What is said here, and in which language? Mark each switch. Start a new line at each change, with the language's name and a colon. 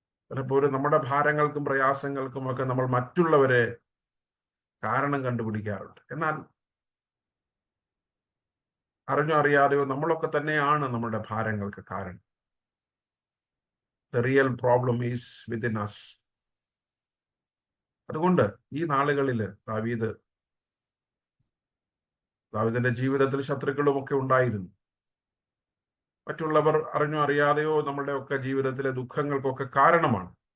Malayalam: പലപ്പോഴും നമ്മുടെ ഭാരങ്ങൾക്കും പ്രയാസങ്ങൾക്കും ഒക്കെ നമ്മൾ മറ്റുള്ളവരെ കാരണം കണ്ടുപിടിക്കാറുണ്ട്. എന്നാൽ അറിഞ്ഞോ അറിയാതെയോ നമ്മളൊക്കെ തന്നെയാണ് നമ്മുടെ ഭാരങ്ങൾക്ക് കാരണം.
English: The real problem is within us.
Malayalam: അതുകൊണ്ട് ഈ നാളുകളിൽ ദാവീദിന്റെ ജീവിതത്തിൽ ശത്രുക്കളുമൊക്കെ ഉണ്ടായിരുന്നു. മറ്റുള്ളവർ അറിഞ്ഞോ അറിയാതെയോ നമ്മുടെ ഒക്കെ ജീവിതത്തിലെ ദുഃഖങ്ങൾക്കൊക്കെ കാരണമാണ്.